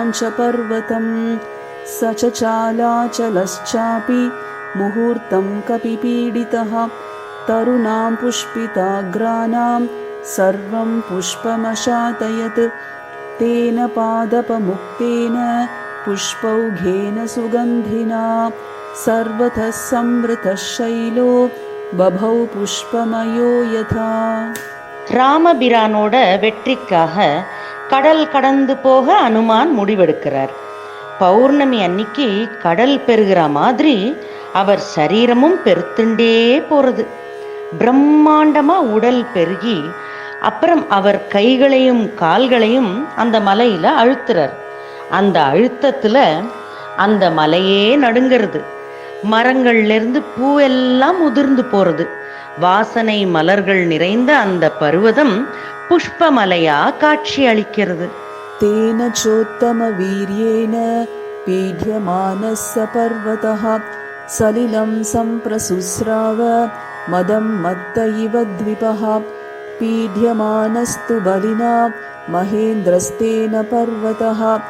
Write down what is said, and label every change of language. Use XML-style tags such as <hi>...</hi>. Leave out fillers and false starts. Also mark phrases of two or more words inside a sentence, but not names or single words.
<sa>च पर्वतं स च चालाचलश्चापि मुहूर्तं कपिपीडितः तरुणां पुष्पिताग्राणां सर्वं पुष्पमशातयत् तेन पादपमुक्तेन पुष्पौघेन सुगन्धिना सर्वतः संवृतः शैलो बभौ पुष्पमयो यथा.</sa> <ta>ராமபிரானோட வெற்றிக்காக கடல் கடந்து போக அனுமான் முடிவெடுக்கிறார். பௌர்ணமி அன்னைக்கு கடல் பெருகிற மாதிரி அவர் சரீரமும் பெருத்துண்டே போறது. பிரம்மாண்டமா உடல் பெருகி அப்புறம் அவர் கைகளையும் கால்களையும் அந்த மலையில அழுத்துறார். அந்த அழுத்தத்துல அந்த மலையே நடுங்கிறது. மரங்கள்ல இருந்து பூவெல்லாம் உதிர்ந்து போறது. வாசனை மலர்கள் நிறைந்த அந்த பர்வதம் புஷ்பமலையா காட்சி அளிக்கிறது.</ta> <sa>तेन चोत्तमवीर्येण पीड्यमानः स पर्वतः सलिलं सम्प्रसुस्राव मदं मत्त इव द्विपः पीड्यमानस्तु बलिना महेन्द्रस्तेन पर्वतः</sa>